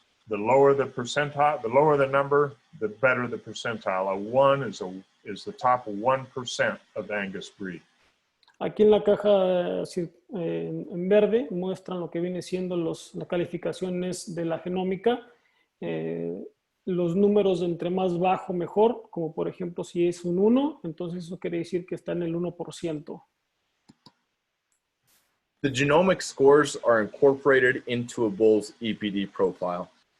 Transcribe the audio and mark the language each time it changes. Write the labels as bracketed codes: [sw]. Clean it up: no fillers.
[en] The lower the percentile, the lower the number, the better the percentile. A 1 is the top 1% of the Angus breed. [es] Aquí en la caja en verde muestran lo que viene siendo las calificaciones de la genómica. Los números entre más bajo mejor, como por ejemplo si es un 1, entonces eso quiere decir que está en el 1%. [en] The genomic scores are incorporated into a bull's EPD profile.